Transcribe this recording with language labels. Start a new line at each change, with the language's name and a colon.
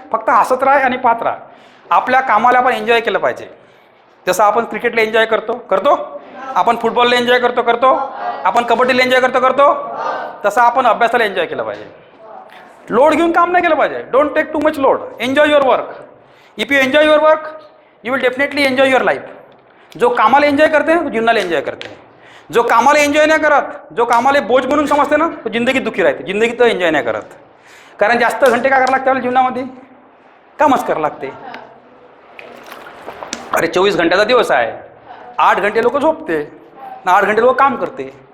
Marathi: फक्त हसत राह आणि पाहत राहा. आपल्या कामाला आपण एन्जॉय केलं पाहिजे. जसं आपण क्रिकेटला एन्जॉय करतो, आपण फुटबॉलला एन्जॉय करतो, आपण कबड्डीला एन्जॉय करतो, तसं आपण अभ्यासाला एन्जॉय केलं पाहिजे. लोड घेऊन काम नाही केलं पाहिजे.
English: Don't take too much load. Enjoy your work. If you enjoy your work you will definitely enjoy your life.
Marathi: जो कामाला एन्जॉय करते तो जीवनाला एन्जॉय करते. जो कामाला एन्जॉय नाही करत, जो कामाला बोज म्हणून समजते ना, तो जिंदगीत दुःखी राहते. जिंदगीत तो एन्जॉय नाही करत. कारण जास्त घंटे काय करावं लागते आपल्या जीवनामध्ये? कामच करावं लागते. अरे 24 घंट्याचा दिवस आहे. 8 घंटे लोक झोपते, 8 घंटे लोक काम करते.